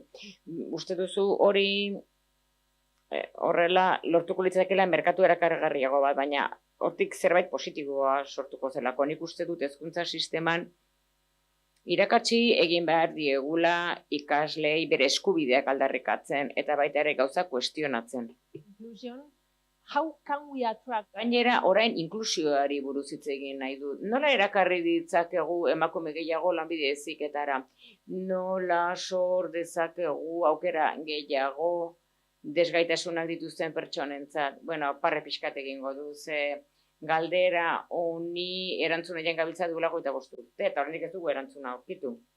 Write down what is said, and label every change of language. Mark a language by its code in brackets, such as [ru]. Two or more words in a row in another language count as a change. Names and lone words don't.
[eu] Uste duzu hori horrela lortuko litzakeela merkatu erakargarriago bat, baina hortik zerbait positiboa sortuko zelako. Nik uste dut hezkuntza sisteman irakatsi egin behar diegula ikaslei bere eskubideak aldarrikatzen eta baita ere gauza kuestionatzen. [en] Inclusion. How can we attract? [eu] Gainera, orain inklusioari buruz hitz egin nahi dut. Nola erakarri ditzakegu emakume gehiago lanbide heziketara? Nola sor dezakegu aukera gehiago desgaitasunak dituzten pertsonentzat? Bueno, parre pixkat egingo du, ze galdera honi erantzuna gabiltza dugula 25 urte, eta oraindik ez dugu erantzuna aurkitu.